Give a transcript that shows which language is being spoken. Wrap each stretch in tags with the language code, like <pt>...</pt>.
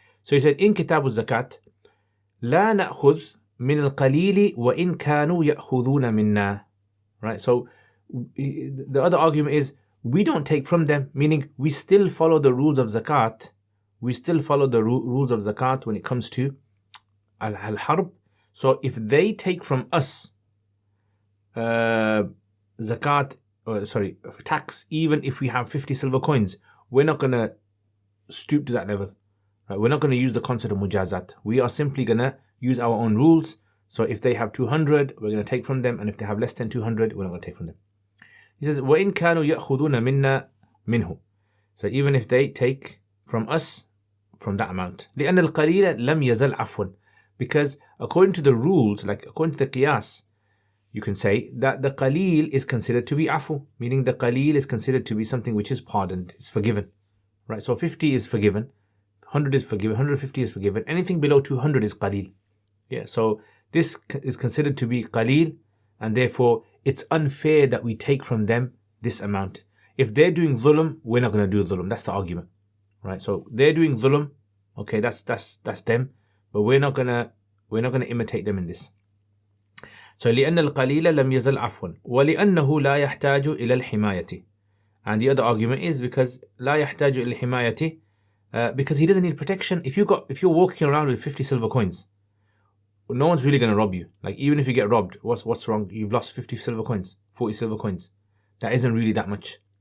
<en>So he said, in</en> <ar>كتاب الزكاة لا نأخذ من القليل وإن كانوا يأخذون منا.</ar> <en>Right, so the other argument is, we don't take from them, meaning we still follow the rules of zakat. We still follow the rules of zakat when it comes to al-harb. So if they take from us zakat, tax, even if we have 50 silver coins, we're not going to stoop to that level. Right? We're not going to use the concept of mujazat. We are simply going to use our own rules. So if they have 200, we're going to take from them, and if they have less than 200, we're not going to take from them.</en> <ar>He says, وَإِن كَانُوا يَأْخُذُونَ مِنَّا مِنْهُ.</ar> <en>So even if they take from us, from that amount.</en> <ar>لأن القليل لم يزل عفوا.</ar> <en>Because according to the rules, like according to the qiyas, you can say that the qaleel is considered to be afu, meaning the qaleel is considered to be something which is pardoned, it's forgiven. Right, so 50 is forgiven, 100 is forgiven, 150 is forgiven, anything below 200 is qaleel. Yeah, so this is considered to be qaleel, and therefore it's unfair that we take from them this amount. If they're doing dhulm, we're not going to do dhulm. That's the argument. Right, so they're doing dhulm, okay, that's them, but we're not gonna imitate them in this.</en> <ar>So لأن القليل لم يزل عفوا ولأنه لا يحتاج إلى الحماية.</ar> <en>And the other argument is because</en> <ar>لا يحتاج إلى الحماية,</ar> <en>because he doesn't need protection. If you're walking around with 50 silver coins, no one's really going to rob you. Like, even if you get robbed, what's wrong? You've lost 50 silver coins, 40 silver coins. That isn't really that much.</en>